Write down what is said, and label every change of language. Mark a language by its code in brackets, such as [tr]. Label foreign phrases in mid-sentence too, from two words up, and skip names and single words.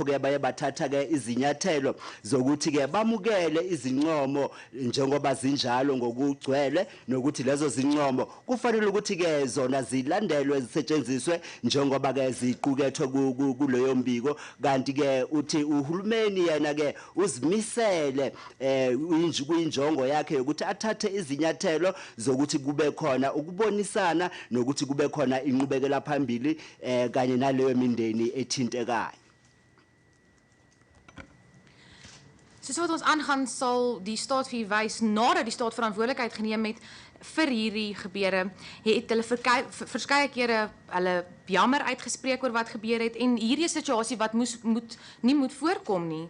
[zu] ke baye bathatha ke izinyathelo zokuthi ke bamukele izincomo njengoba zinjalo ngokugcwele nokuthi lezo zincomo kufanele ukuthi ke zona zilandelwe zisetshenziswe njengoba ke ziqukethwe kuleyo mbiko kanti ke uthi uhulumeni yena ke uzimisele kuyinjongo yakhe ukuthi athathe izinyathelo zokuthi kube khona ukubonisana nokuthi kube khona inqubekela phambili kanye naleyo mindeni ethintekayo. [af] Soos wat ons aangaan sal die staat vir wys nadat die staat verantwoordelikheid geneem het vir hierdie gebeure het hulle verskeie kere hulle jammer uitgespreek oor wat gebeur het en hierdie situasie wat nie moet voorkom nie.